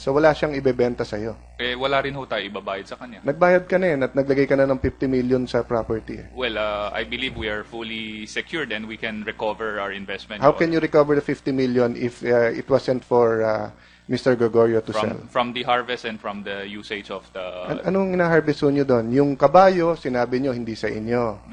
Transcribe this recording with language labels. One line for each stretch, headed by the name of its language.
Filipino: So wala siyang ibebenta sa'yo. Eh, wala rin ho tayo ibabayad sa kanya. Nagbayad ka na at naglagay ka na ng 50 million sa property.
English: Well, I believe we are fully secured and we can recover our investment. How can you recover the 50 million if it wasn't for Mr. Gregorio to sell? From the harvest and from the usage of the...
Filipino: Anong ina-harvest nyo doon? Yung kabayo, sinabi nyo, hindi sa inyo.